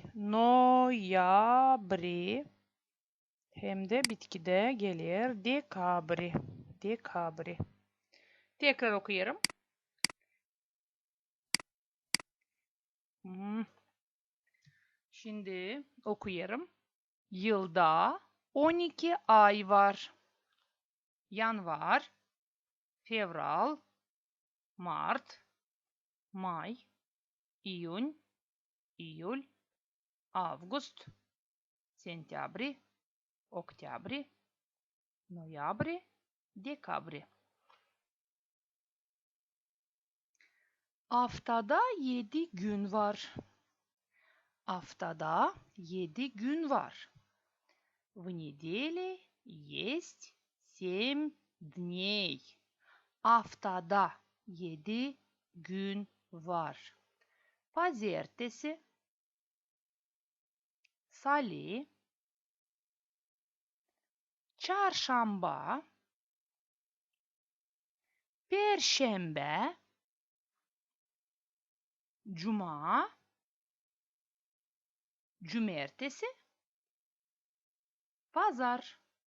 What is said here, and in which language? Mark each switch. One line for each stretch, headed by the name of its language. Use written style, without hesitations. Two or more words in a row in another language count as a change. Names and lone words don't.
Turkish: Noyabri. Hem de bitkide gelir. Dekabri. Dekabri. Tekrar okuyorum. Şimdi okuyorum. Yılda 12 ay var.
Russian: Январь, февраль, март, май, июнь, июль, август, сентябрь, октябрь, ноябрь, декабрь.
Turkish: Haftada 7 gün var. Haftada 7 gün var.
Russian: В неделе есть 7 дней.
Turkish: Haftada 7 gün var. Pazartesi, salı, çarşamba, perşembe, cuma, cumartesi, Pazar.